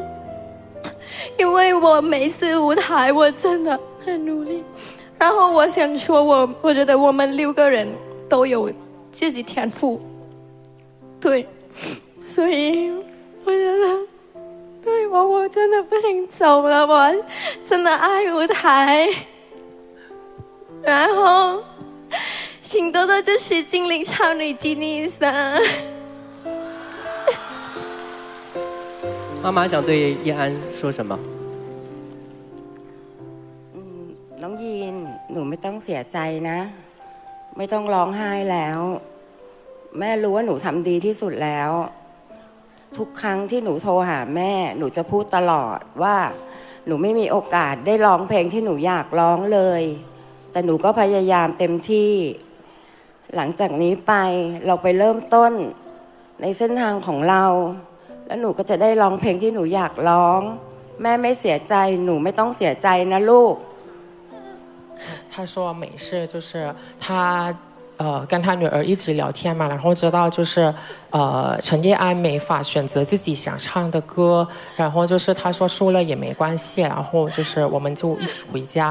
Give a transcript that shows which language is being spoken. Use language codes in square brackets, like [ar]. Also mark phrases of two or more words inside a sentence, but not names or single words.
[zh] 因为我每次舞台我真的很努力，然后我想说我觉得我们6个人都有自己天赋，对，所以我觉得对我真的不行走了，我真的爱舞台。然后请多多支持精灵少女吉尼斯。妈妈想对叶安说什么？ [th] น้องยีนหนูไม่ต้องเสียใจนะ ไม่ต้องร้องไห้แล้ว แม่รู้ว่าหนูทำดีที่สุดแล้ว ทุกครั้งที่หนูโทรหาแม่หนูจะพูดตลอดว่าหนูไม่มีโอกาสได้ร้องเพลงที่หนูอยากร้องเลยแต่หนูก็พยายามเต็มที่ หลังจากนี้ไปเราไปเริ่มต้นในเส้นทางของเราแล้วหนูก็จะได้ร้องเพลงที่หนูอยากร้องแม่ไม่เสียใจหนูไม่ต้องเสียใจนะลูก [zh] 他说没事，就是他跟他女儿一直聊天嘛，然后知道就是陈叶安没法选择自己想唱的歌，然后就是他说输了也没关系，然后就是我们就一起回家。